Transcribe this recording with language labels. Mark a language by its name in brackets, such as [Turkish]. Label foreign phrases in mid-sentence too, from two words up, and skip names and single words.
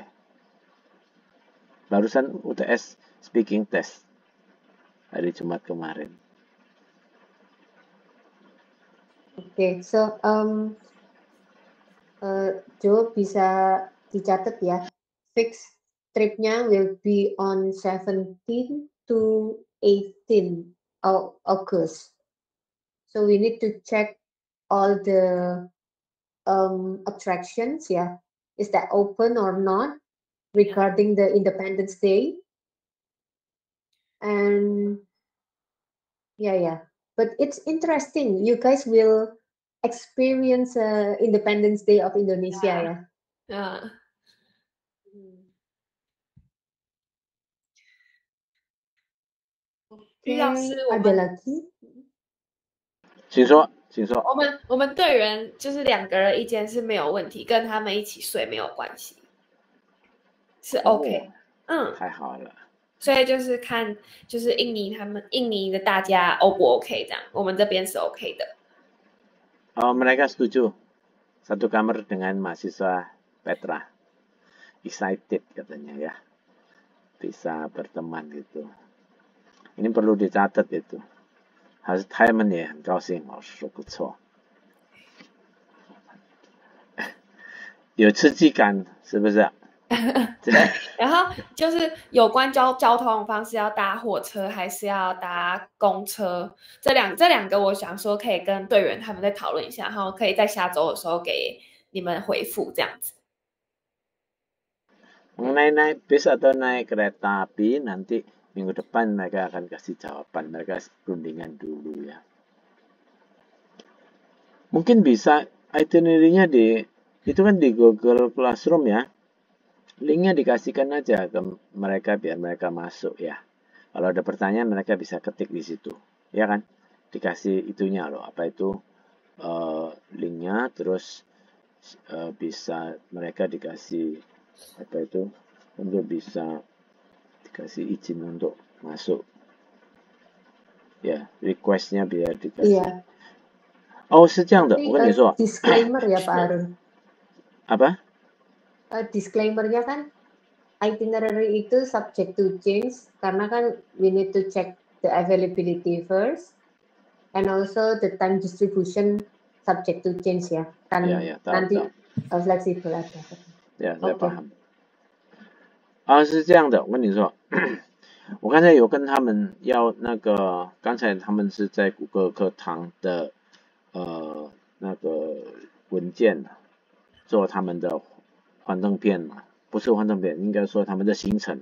[Indonesian] Barusan UTS [English] speaking test. [Indonesian] Hari Jumat kemarin. Oke, so Jo bisa dicatat ya. [English] Fix tripnya will be on 17 to 18 August. So we need to check all the attractions, yeah. Is that open or not regarding the Independence Day? And yeah. But it's interesting. You guys will experience Independence Day of Indonesia ya. [Indonesian] Oke, ada lagi? [Chinese] 请说。我们队员就是2个人一间是没有问题，跟他们一起睡没有关系，是 OK。太好了。所以就是看就是印尼的大家 O 不 OK 这样，我们这边是 OK 的。 [Indonesian] mereka setuju satu kamar dengan mahasiswa Petra. Excited katanya ya. Bisa berteman gitu. Ini perlu dicatat itu. [Chinese] 他们也很高兴，老师说不错，有刺激感，是不是？然后就是有关交通方式，要搭火车还是要搭公车？这两个，我想说可以跟队员他们再讨论一下，然后可以在下周的时候给你们回复这样子。 [Indonesian] mengenai naik bis atau naik kereta api nanti minggu depan mereka akan kasih jawaban, mereka rundingan dulu ya. Mungkin bisa itinerary-nya itu kan di Google Classroom ya. Linknya dikasihkan aja ke mereka biar mereka masuk ya. Kalau ada pertanyaan mereka bisa ketik di situ, ya kan? Dikasih itunya loh, apa itu linknya, terus bisa mereka dikasih apa itu untuk bisa dikasih izin untuk masuk ya, requestnya biar dikasih. Iya. [Chinese] Oh, 是这样的，我跟你说。 [Indonesian] Disclaimer ya Pak Harun. Apa? [English] disclaimer-nya kan itinerary itu subject to change [Indonesian] karena kan [English] we need to check the availability first and also the time distribution subject to change ya. [Indonesian] Kan nanti fleksibel ada. Ya, saya paham。 [Chinese] 是这样的，我跟你说，我刚才有跟他们要那个，刚才他们是在谷歌课堂的那个文件做他们的幻灯片嘛，不是幻灯片，应该说他们的行程。